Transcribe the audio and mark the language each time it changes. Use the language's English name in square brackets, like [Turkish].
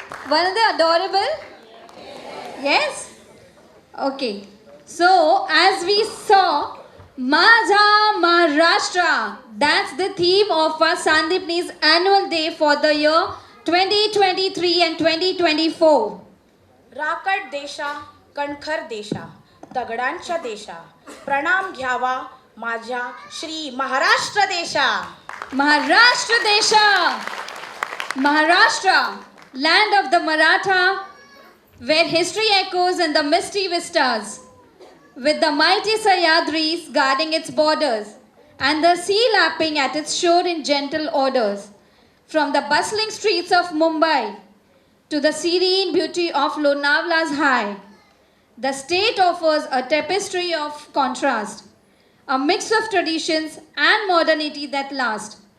[English] Weren't they adorable? Yes? Okay. So, as we saw, Majha Maharashtra. That's the theme of our Sandipni's annual day for the year 2023 and 2024. [Marathi] राकट देशा, कणखर देशा, दगडांच्या देशा, प्रणाम घ्यावा माझ्या श्री महाराष्ट्र देशा. [English] Maharashtra Desha. Maharashtra. land of the Maratha, where history echoes in the misty vistas, with the mighty Sahyadris guarding its borders, and the sea lapping at its shore in gentle orders. From the bustling streets of Mumbai to the serene beauty of Lonavla's high, the state offers a tapestry of contrast, a mix of traditions and modernity that last.